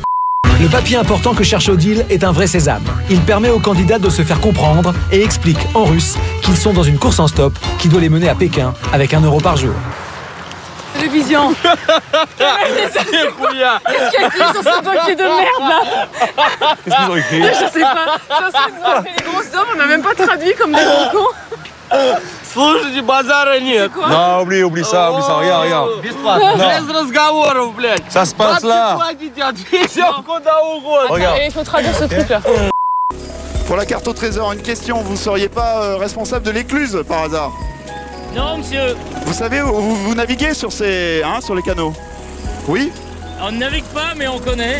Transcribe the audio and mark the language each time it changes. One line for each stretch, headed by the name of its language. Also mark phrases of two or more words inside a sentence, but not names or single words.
French: Le papier important que cherche Odile est un vrai sésame. Il permet aux candidats de se faire comprendre et explique en russe qu'ils sont dans une course en stop qui doit les mener à Pékin avec 1 € par jour. Télévision. Qu'est-ce qu'il y a écrit sur ce papier de merde là? Qu'est-ce qu'ils ont écrit? Je sais pas. Ça se nous a fait des grosses hommes, on n'a même pas traduit comme des gros cons.
Russian: Слушай, du базара нет.
French: Non, oublie ça, regarde.
Russian: Без разговоров, блядь.
French: Ça se passe là. Regarde. Et il faut traduire ce truc là. Pour la carte au trésor, une question. Vous ne seriez pas responsable de l'écluse par hasard? Non, monsieur. Vous savez où vous naviguez sur ces, sur les canaux? Oui? On ne navigue pas, mais on connaît.